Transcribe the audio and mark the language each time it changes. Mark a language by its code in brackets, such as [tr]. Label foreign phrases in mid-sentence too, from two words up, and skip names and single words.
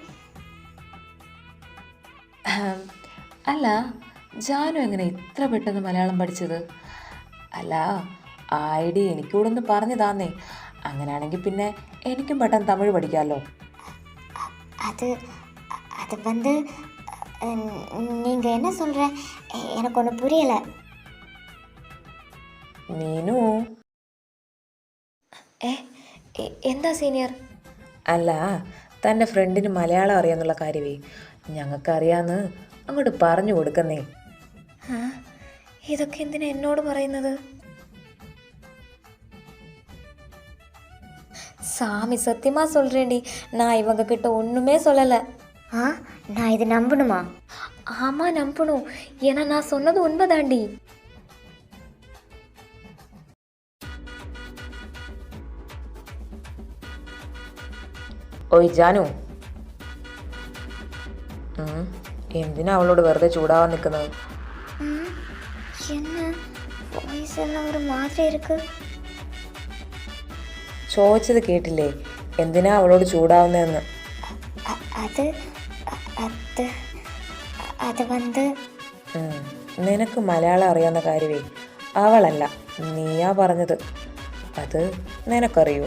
[ml] അല്ല, ജാനു എങ്ങനെ ഇത്ര പെട്ടെന്ന് മലയാളം പഠിച്ചത്? അല്ല, ആ ഐഡിയ എനിക്കൂടെ ഒന്ന് പറഞ്ഞു താന്നേ. അങ്ങനെയാണെങ്കിൽ പിന്നെ എനിക്കും പെട്ടെന്ന് തമിഴ് പഠിക്കാമല്ലോ. [ta] അത് அது வந்து நீங்கள் என்ன சொல்கிற எனக்கு ஒன்றும் புரியலை. [ml] മീനു. ഏ എന്താ സീനിയർ? അല്ല, തൻ്റെ ഫ്രണ്ടിന് മലയാളം അറിയാന്നുള്ള കാര്യമേ ഞങ്ങൾക്കറിയാന്ന് അങ്ങോട്ട് പറഞ്ഞു കൊടുക്കുന്നേ. ആ ഇതൊക്കെ എന്തിനാ എന്നോട് പറയുന്നത്? [ta] சாமி சத்தியமாக சொல்கிறேன்டி, நான் இவங்க கிட்ட ஒன்றுமே சொல்லலை. ஆ நான் இது நம்பணுமா? ஆமாம் நம்பணும், ஏன்னா நான் சொன்னது உண்மைதாண்டி. [ml] ഓയ് ജാനു, എന്തിനാ അവളോട് വെറുതെ ചൂടാവാൻ നിൽക്കുന്നത്? [ta] என்ன வாய்ஸ் எல்லாம் ஒரு மாதிரி இருக்கு. [ml] ചോദിച്ചത് കേട്ടില്ലേ, എന്തിനാ അവളോട് ചൂടാവുന്നതെന്ന്? അത് അത് അത് വന്ന് നിനക്ക് മലയാളം അറിയാവുന്ന കാര്യമേ അവളല്ല നീയാ പറഞ്ഞത്. അത് നിനക്കറിയോ?